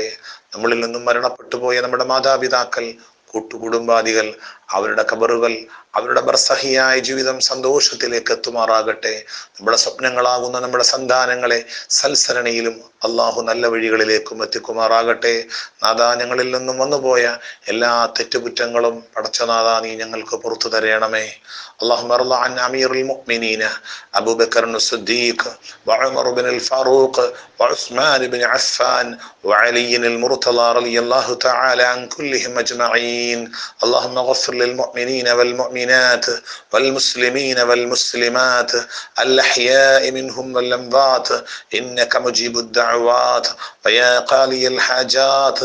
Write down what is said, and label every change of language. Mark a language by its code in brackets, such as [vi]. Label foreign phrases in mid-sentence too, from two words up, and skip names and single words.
[ml] നമ്മളിൽ നിന്നും മരണപ്പെട്ടു പോയ നമ്മുടെ മാതാപിതാക്കൾ, കൂട്ടുകുടുംബാദികൾ, അവരുടെ ഖബറുകൾ, അവരുടെ ബർസഹിയായ ജീവിതം സന്തോഷത്തിലേക്ക് എത്തുമാറാകട്ടെ. നമ്മുടെ സ്വപ്നങ്ങളാകുന്ന നമ്മുടെ സന്താനങ്ങളെ സൽസരണിയിലും അല്ലാഹു നല്ല വഴികളിലേക്കും എത്തിക്കുമാറാകട്ടെ. നാഥാ, ഞങ്ങളിൽ നിന്നും വന്നുപോയ എല്ലാ തെറ്റുകുറ്റങ്ങളും പടച്ചനാഥാ നീ ഞങ്ങൾക്ക് പുറത്തു തരയണമേ. [ar] اللهم ارض عن أمير المؤمنين أبو بكر الصديق وعمر بن الفاروق وعثمان بن عفان وعلي المرتضى رضي الله تعالى عن كلهم أجمعين. اللهم اغفر للمؤمنين والمؤمنات والمسلمين والمسلمات الأحياء منهم والأموات إنك مجيب الدعوات ويا قاضي الحاجات.